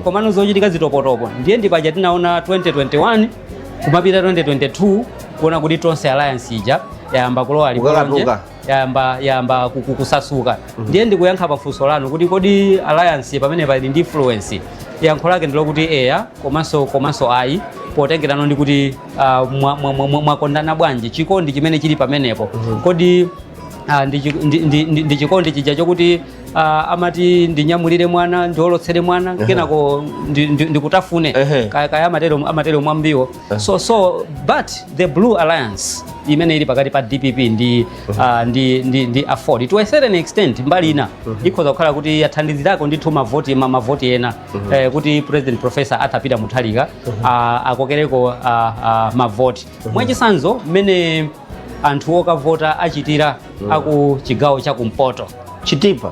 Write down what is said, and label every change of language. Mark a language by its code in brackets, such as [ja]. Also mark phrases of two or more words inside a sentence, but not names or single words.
[ny] komano zochitika zitopotopo ndiye ndipaja tinaona 2021 kumapita 2022 kuona kuti tonse alliance ija yayamba kulowa liponje yayamba kusasuka ndiye ndikuyankha pafunso lanu kuti kodi alliance pamene pali ndi influence yankho lake ndilo kuti eya komanso ayi potengerano ndi kuti mwakondana bwanji chikondi chimene chili pamenepo kodi ndi chikondi chija chokuti amati ndinyamulire mwana ndiolotsere mwana kenako ndikutafune kaya amatero mwambiwo [en] so but the blue alliance [ny] imene ili pakati pa DPP ndi [en] afford to a certain extent [ny] mbali ina ikhoza kukhala kuti yathandizirako ndithu mavoti ena kuti President Professor Arthur Mutharika akokereko mavoti mwachisanzo mmene anthu okavota achitira aku chigawo cha kumpoto Chitipa